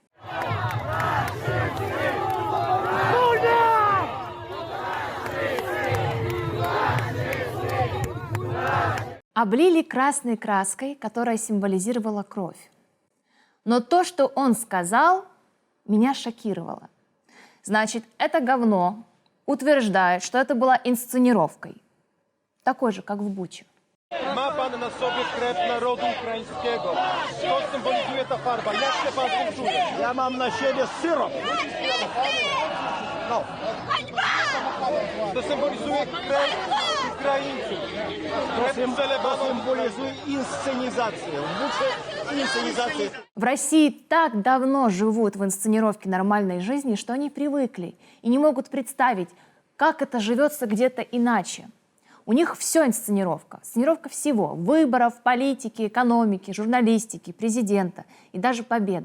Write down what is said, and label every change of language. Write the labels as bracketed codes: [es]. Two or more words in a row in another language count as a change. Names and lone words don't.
[ru] Облили красной краской, которая символизировала кровь. Но то, что он сказал, меня шокировало. Значит, это говно утверждает, что это была инсценировкой. Такой же, как в Буче. [pl] Ma pan na sobie krew narodu ukraińskiego. Co symbolizuje ta farba? Jak się pan tym czuje? Ja mam na siebie syrop. No. To symbolizuje krew Ukraińców. Krew przelewaną. Symbolizuje inscenizację. W Bucie inscenizację. [ru] В России так давно живут в инсценировке нормальной жизни, что они привыкли и не могут представить, как это живется где-то иначе. У них все инсценировка. Сценировка всего. Выборов, политики, экономики, журналистики, президента и даже победы.